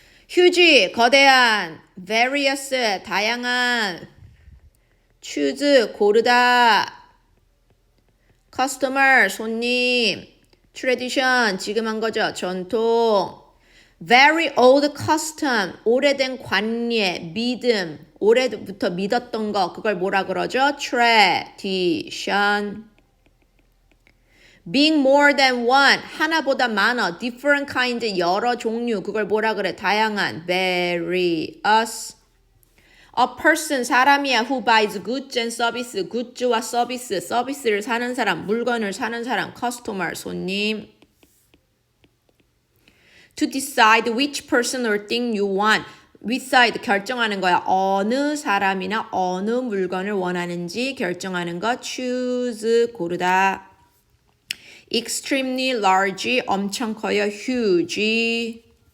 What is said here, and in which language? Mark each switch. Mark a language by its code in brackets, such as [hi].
[ko] 휴지, 거대한, various, 다양한, choose, 고르다, customer, 손님, tradition, 지금 한 거죠. 전통, [en] very old custom, [ko] 오래된 관례, 믿음, 오래부터 믿었던 거, 그걸 뭐라 그러죠? [en] tradition. Being more than one, [ko] 하나보다 많아. [en] different kind, [ko] 여러 종류. 그걸 뭐라 그래? 다양한. various. [en] A person, [ko] 사람이야. [en] who buys goods and service. [ko] 굿즈와 서비스. 서비스를 사는 사람. 물건을 사는 사람. [en] customer, 손님. To decide which person or thing you want. [ko] decide, 결정하는 거야. 어느 사람이나 어느 물건을 원하는지 결정하는 거. [en] choose, 고르다. extremely large, [ko] 엄청 커요. [en] huge.